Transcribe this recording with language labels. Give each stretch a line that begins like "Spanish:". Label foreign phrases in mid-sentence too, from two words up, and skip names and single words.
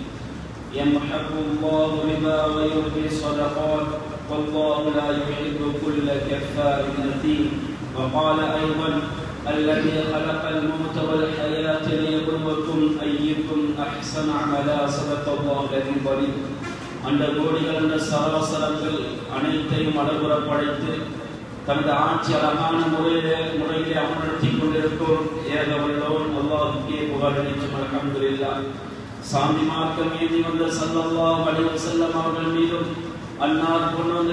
Arabic: يمحق الله الربا ويربي الصدقات والله لا يحب كل كفار أثيم وقال أيضا الذي خلق الموت والحياة ليبلوكم أيكم أحسن عملا صدق الله العظيم العليم
Tamil: அந்த கோடிகள் அந்த சராசரங்கள் அனைத்தையும் அழகுற படைத்து தனது ஆட்சி அழகான முறையிலே அமர்த்தி கொண்டிருக்கும் ஏகவல்லோன் அல்லாஹ்வுக்கே புகழ் அளிக்கும் அல்ஹம்துலில்லாஹ். சாந்தி மார்க்கம் ஏந்தி வந்த
Arabic: صلى الله عليه وسلم
Tamil: அவர்கள் மீதும் அன்னார் கொண்டு வந்த